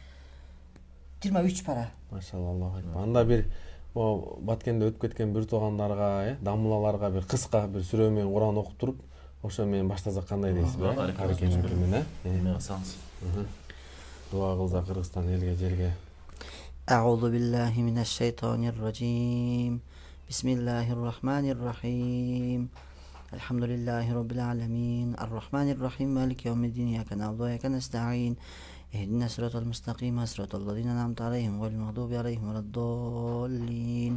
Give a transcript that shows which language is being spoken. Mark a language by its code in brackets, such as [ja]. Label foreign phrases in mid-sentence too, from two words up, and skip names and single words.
[ky] 23 пара. [ar] ما شاء الله، الله أكبر. [ky] Анда бир Баткенде өтүп кеткен бир туугандарга, дамылаларга бир кыска бир сүрө менен Куран окуп туруп, ошо менен баштасак кандай дейсизби? Каркем менен, эме кылсаңыз. Дуа кылса Кыргызстан элге, жерге. [ar] أعوذ بالله من الشيطان الرجيم. بسم الله الرحمن الرحيم. الحمد لله رب العالمين. الرحمن الرحيم. مالك يوم الدين. إياك نعبد وإياك نستعين. اهدنا الصراط المستقيم. صراط الذين أنعمت عليهم غير المغضوب عليهم ولا الضالين.